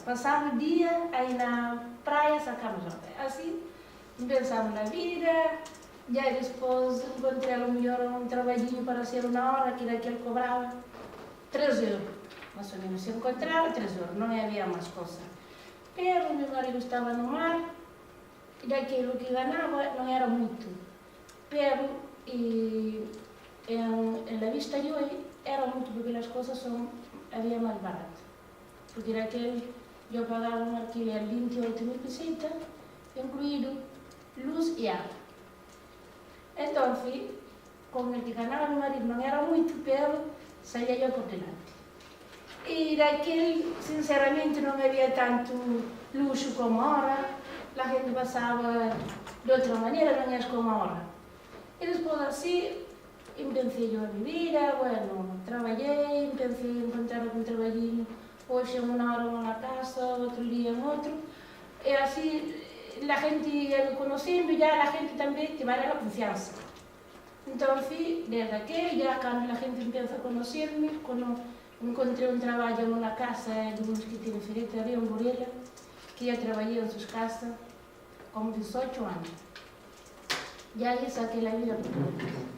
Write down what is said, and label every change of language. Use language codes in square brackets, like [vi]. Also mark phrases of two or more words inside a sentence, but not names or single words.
[es] Pasamos el día ahí en la playa, sacamos la agua. Así empezamos la vida, ya después encontré a lo mejor un trabajillo para hacer 1 hora, que era que él cobraba 3 euros, más o menos. Se encontraba 3 euros, no había más cosas. Pero mi marido estaba [pt] no mar, e daquilo que ganava não era muito, [es] pero en la vista de [pt] hoje era muito, porque as coisas havia mais barato, porque daquele eu pagava um alquiler 28.000 pesetas, incluído luz e água. Então, com o que ganava meu marido não era muito, pero saía eu por delante. E daquele, sinceramente, não havia tanto luxo como agora. [es] La gente pasaba de otra manera, no es como ahora. Y después así, empecé yo a mi vida, bueno, trabajé, empecé a encontrar un trabajillo, hoy en 1 hora en una casa, otro día en otro. Y así, la gente conociendo ya, la gente también te va a dar la confianza. [pt] Então fui desde aqui, já quando a gente empieza a conhecer-me, quando encontrei um trabalho numa casa de uns que tinham ferreteria em Burela, que eu trabalhei em suas casas como 18 anos. Já hice aquela vida por todos.